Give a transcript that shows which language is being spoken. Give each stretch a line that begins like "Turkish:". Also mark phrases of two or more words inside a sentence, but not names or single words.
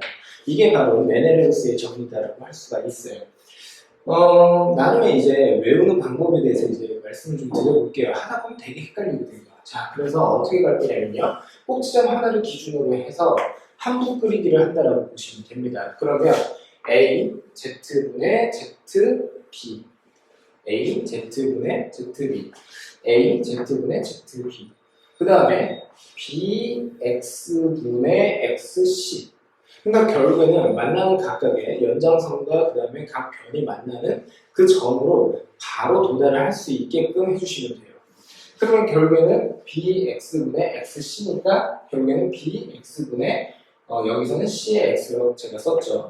Korean: 이게 바로 메네레우스의 정리다라고 할 수가 있어요. 나중에 이제 외우는 방법에 대해서 이제 말씀을 좀 드려볼게요. 하다 보면 되게 헷갈리거든요. 자, 그래서 어떻게 갈 거냐면요. 꼭지점 하나를 기준으로 해서 함수 그리기를 한다라고 보시면 됩니다. 그러면 A, Z분의 ZB, A, Z분의 ZB, A, Z분의 ZB, 그 다음에 B, X분의 XC. 그러니까 결국에는 만나는 각각의 연장선과 그 다음에 각 변이 만나는 그 점으로 바로 도달을 할 수 있게끔 해주시면 돼요. 그러면 결국에는 bx분의 xc니까 결국에는 bx분의 여기서는 c의 x라고 제가 썼죠.